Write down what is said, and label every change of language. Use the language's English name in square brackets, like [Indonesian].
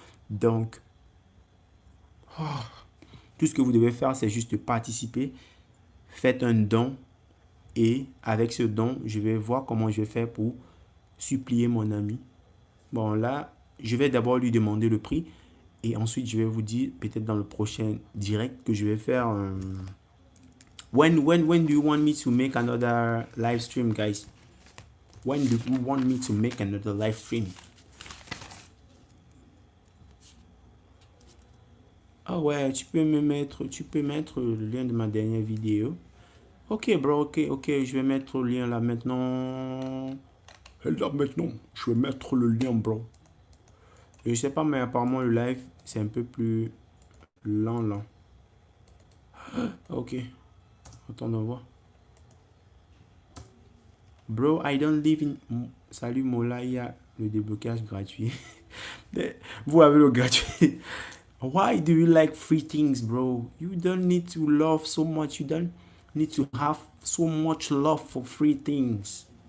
[French] Donc, tout ce que vous devez faire, c'est juste participer. Faites un don et avec ce don, je vais voir comment je vais faire pour supplier mon ami. Bon, là, je vais d'abord lui demander le prix et ensuite je vais vous dire peut-être dans le prochain direct que je vais faire. [English] When do you want me to make another live stream, guys? When do you want me to make another live stream? [French] Ah ouais, tu peux mettre le lien de ma dernière vidéo. Ok, bro, ok, je vais mettre le lien là maintenant. Là maintenant, je vais mettre le lien, bro. Et je sais pas, mais apparemment le live, c'est un peu plus lent là. Ok, attends, on voir. [English] Bro, I don't live in... [French] Salut Mola, il y a le déblocage gratuit. Vous avez le gratuit. [English] Why do you like free things, bro? You don't need to love so much. You don't need to have so much love for free things.